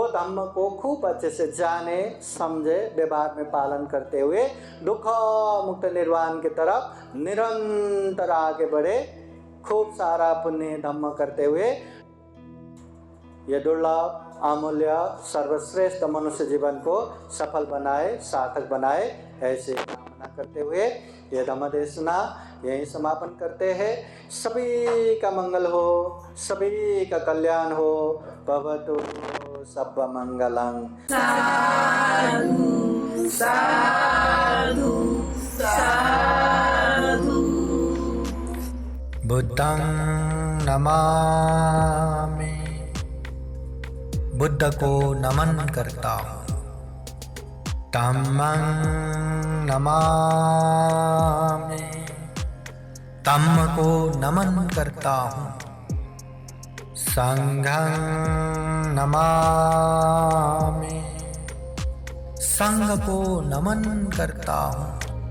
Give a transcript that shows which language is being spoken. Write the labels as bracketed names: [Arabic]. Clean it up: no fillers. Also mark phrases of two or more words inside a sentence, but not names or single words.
[Hindi] धम्म को खूब अच्छे से जाने समझे, व्यवहार में पालन करते हुए दुख मुक्त निर्वाण की तरफ निरंतर आगे बढ़े, खूब सारा पुण्य धम्म करते हुए ये दुर्लभ अमूल्य सर्वश्रेष्ठ मनुष्य जीवन को सफल बनाए, सार्थक बनाए, ऐसे कामना करते हुए ये धम्म देशना यहीं समापन करते हैं। सभी का मंगल हो, सभी का कल्याण हो। [Pali] भवतु सब्ब मंगलं। साधु साधु साधु। बुद्धं नमामि, [Hindi] बुद्ध को नमन करता हूँ। [Pali] धम्मं नमामि, [Hindi] धम्म को नमन करता हूँ। [Pali] संघं नमामि, [Hindi] संघ को नमन करता हूँ।